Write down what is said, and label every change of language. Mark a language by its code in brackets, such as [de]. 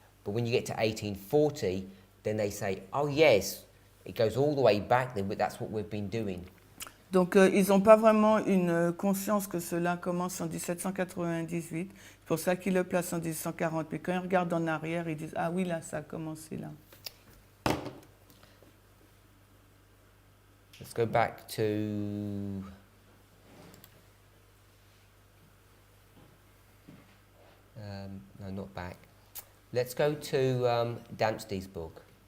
[en] But when you get to 1840, then they say, oh yes, it goes all the way back then, but that's what we've been doing. [fr] Donc ils n'ont pas vraiment une conscience que cela commence en 1798. C'est pour ça qu'ils le placent en 1840. Mais quand ils regardent en arrière, ils disent ah oui, là, ça a commencé là. [en] Let's go back to no, not back. Let's go to Dempsey's book.